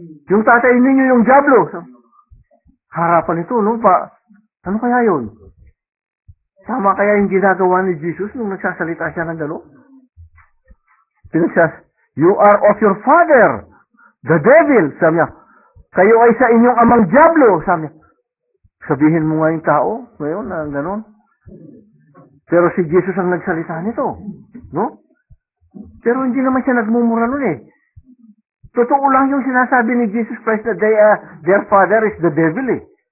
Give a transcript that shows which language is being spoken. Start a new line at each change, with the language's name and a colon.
Filipino: Yung tatay ninyo yung diablo. Harapan ito, no? Ano kaya yun? Tama kaya yung ginagawa ni Jesus nung nagsasalita siya ng gano'n?
English: You are of your father, the devil.
Filipino: Sabi niya, kayo ay sa inyong amang diablo. Sabi niya, sabihin mo nga yung tao ngayon na gano'n. Pero si Jesus ang nagsalita nito. No? Pero hindi naman siya nagmumura nun eh. Totoo lang yung sinasabi ni Jesus Christ na
English: their father is the devil
Filipino: eh.